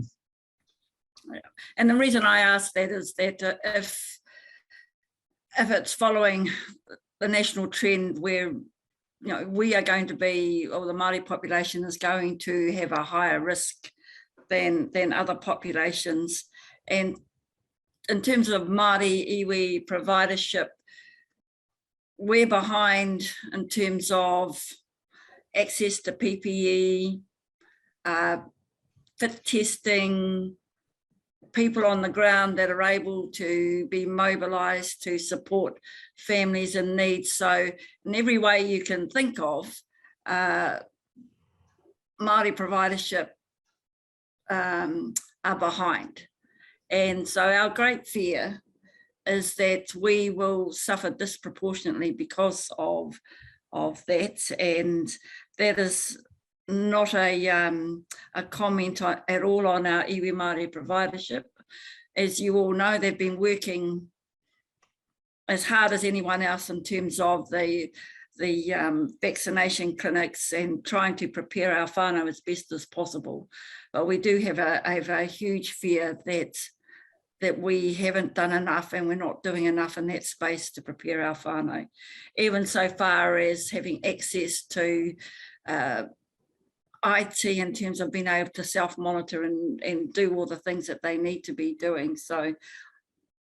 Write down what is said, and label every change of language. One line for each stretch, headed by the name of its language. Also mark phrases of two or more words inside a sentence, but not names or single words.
English: And the reason I ask that is that if it's following the national trend where we are going to be, or the Māori population is going to have a higher risk than other populations, and in terms of
Māori: Māori iwi
English: providership, we're behind in terms of access to PPE, fit testing, people on the ground that are able to be mobilised to support families in need. So in every way you can think of, Māori providership are behind. And so our great fear is that we will suffer disproportionately because of that, and that is not a comment at all on our
Māori: iwi Māori
English: providership. As you all know, they've been working as hard as anyone else in terms of the vaccination clinics and trying to prepare our whānau as best as possible. But we do have a huge fear that we haven't done enough, and we're not doing enough in that space to prepare our whānau, even so far as having access to IT in terms of being able to self-monitor and do all the things that they need to be doing.